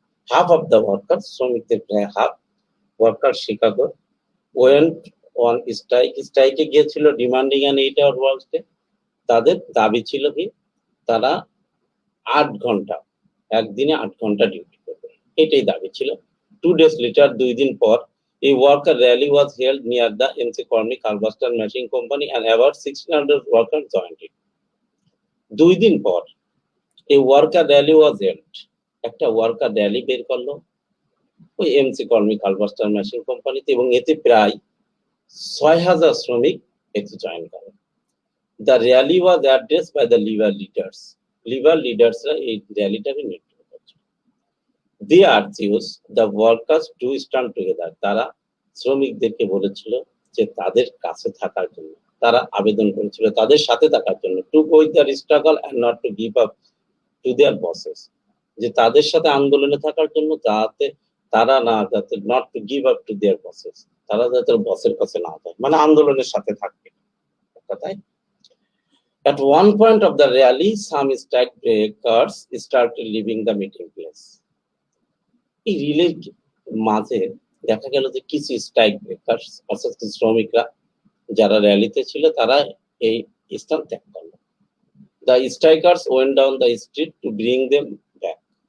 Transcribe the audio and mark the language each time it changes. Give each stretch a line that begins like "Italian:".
English: half of the workers,
Bangla: শ্রমিকদের প্রায়
English: half workers Chicago went on strike
Bangla: এ গিয়েছিল
English: demanding an 8-hour work day।
Bangla: তাদের দাবি ছিল কি তারা 8 ঘন্টা একদিনে 8 ঘন্টা ডিউটি করবে, এটাই দাবি ছিল।
English: 2 days later,
Bangla: 2 দিন পর
English: a worker rally was held near the MC Cormick Harvester Machine Company and about 1600 workers joined it।
Bangla: 2 দিন পর
English: a worker rally was held,
Bangla: একটা ওয়ার্কার র্যালি বের করলো ওই এমসি কর্মিক হারভেস্টার মেশিন কোম্পানিতে এবং এতে প্রায় 6000 শ্রমিক এতে জয়েন করে।
English: The rally was addressed by the labor leaders.
Bangla: Labor leadersরা এই র্যালিটাকে নেতৃত্ব করছে।
English: They urged the workers to stand together.
Bangla: তারা শ্রমিকদেরকে বলেছিল যে তাদের কাছে থাকার জন্য, তারা আবেদন করেছিল তাদের সাথে থাকার জন্য,
English: to go with their struggle and not to give up to their bosses,
Bangla: যে তাদের সাথে আন্দোলনে থাকার জন্য, যাতে তারা না যাতে
English: not to give up to their bosses,
Bangla: তারা যাতে বসের কাছে না যায়, মানে আন্দোলনের সাথে থাকবে কথাই।
English: At one point of the rally, some strike breakers started leaving the meeting place.
Bangla: এই রিলের মাঝে দেখা গেল যে কিছু স্ট্রাইক ব্রেকার অর্থাৎ শ্রমিকরা যারা র্যালিতে ছিল তারা এই স্থান ত্যাগ করল।
English: The strikers went down the street to bring them back.